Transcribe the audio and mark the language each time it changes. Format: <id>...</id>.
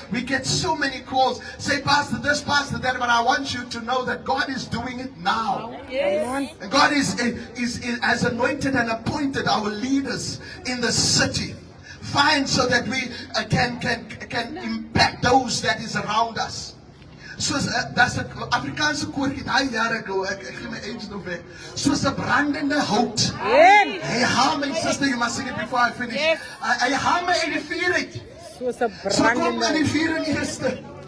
<en>We get so many calls. Say, Pastor this, Pastor that. But I want you to know that God is doing it now. Yes. And God has anointed and appointed our leaders in the city. Fine, so that we can impact those that is around us.</en> <af>Soos</af> <en>that's</en> <af>'n Afrikaanse koortjie daai jare ago, ek gee my age nog weg. Soos 'n brandende hout. Hy haal my</af> <en>sister, you must sing it before I finish.</en> <af>Hy haal my uit die vuur uit. Soos 'n brandende. So kom in die vuur in die eerste.</af>